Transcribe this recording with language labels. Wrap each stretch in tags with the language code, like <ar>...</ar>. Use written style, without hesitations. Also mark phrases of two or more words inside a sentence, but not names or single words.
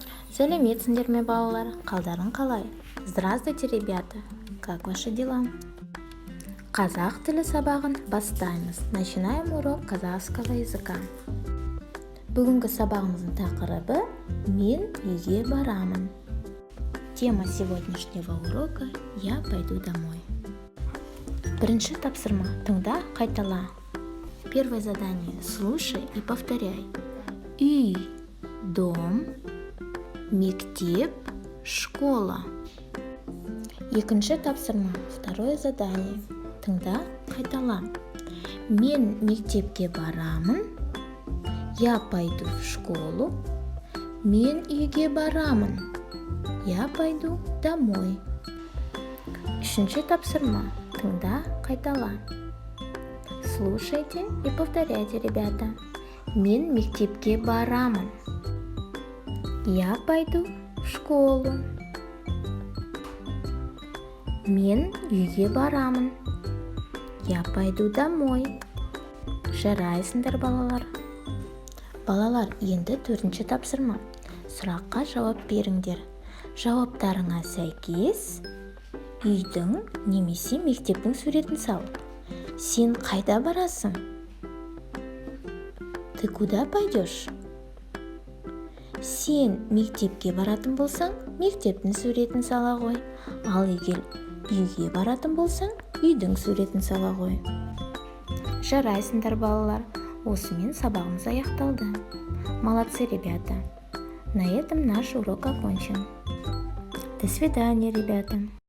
<kk>Сәлеметсіңдер ме, балалар? Қалдарың қалай?</kk> <ru>Здравствуйте, ребята! Как ваши дела?</ru> <kk>Қазақ тілі сабағын бастаймыз.</kk> <ru>Начинаем урок казахского языка.</ru> <kk>Бүгінгі сабағымыздың тақырыбы «Мен үйге барамын».</kk> <ru>Тема сегодняшнего урока «Я пойду домой».</ru> <kk>Бірінші тапсырма. Тыңда, қайтала.</kk> <ru>Первое задание. Слушай и повторяй.</ru> <kk>Үй, дом, мектеп, школа. Екінші тапсырма.</kk> <ru>Второе задание.</ru> <kk>Тыңда, қайтала. Мен мектепке барамын.</kk> <ru>Я пойду в школу.</ru> <kk>Мен үйге барамын.</kk> <ru>Я пойду домой.</ru> <kk>Үшінші тапсырма. Тыңда, қайтала.</kk> <ru>Слушайте и повторяйте, ребята.</ru> <kk>Мен мектепке барамын.</kk> <ru>Я пойду в школу.</ru> <kk>Мен үйге барамын.</kk> <ru>Я пойду домой.</ru> <kk>Жарайсыңдар, балалар. Балалар, енді төртінші тапсырма. Сұраққа жауап беріңдер. Жауаптарыңа сәйкес үйдің немесе мектептің суретін сал. Сен қайда барасың? Ты куда пойдешь? Сен мектепке баратын болсаң, мектептің суретін сала ғой. Ал егер үйге баратын болсаң, үйдің суретін сала ғой. Жарайсыңдар, балалар. Осымен сабағымыз аяқталды.</kk> <ru>Молодцы, ребята. На этом наш урок окончен. До свидания, ребята.</ru>